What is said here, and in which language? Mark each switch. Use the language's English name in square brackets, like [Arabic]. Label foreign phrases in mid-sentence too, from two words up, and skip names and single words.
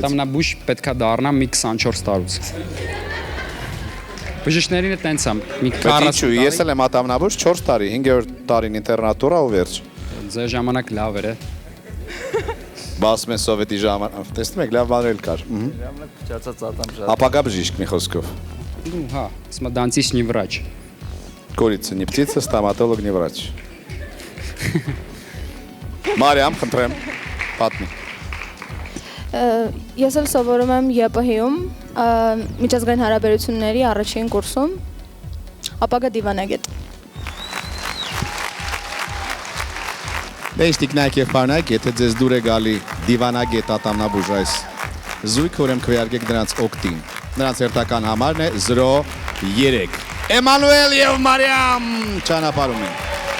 [Armenian] Ատամնաբույժ պետքա դառնա մի 24 տարուց։ Բժիշկներին է տենց եմ, մի 40 տարի։ Ես էլ եմ ատամնաբույժ 4 տարի, 5-րդ տարին ինտերնատուրա ու վերջ։ Ձեր ժամանակ լավ էր, Բասում են սովետի ժամանակ, տեսնում եք, լավ բաներ էլ կար։ Ապագա բժիշկ մի խոսքով։ Հա, սմադանցիս [Russian] не врач։ Курица не птица, стоматолог не врач։ [Armenian] Մարիամ, խնդրեմ, պատմի։ Ես էլ սովորում եմ ԵՊՀ-ում, միջազգային հարաբերությունների առաջին կուրսում, ապագա դիվանագետ։ Դե տիկնայք եւ պարնայք, եթե ձեզ դուր է գալի դիվանագետ ատամնաբույժ այս զույգը, ուրեմն քվեարկեք նրանց օգտին։ Նրանց հերթական համարն է 03։ Էմանուել եւ Մարիամ ճանապարհում են։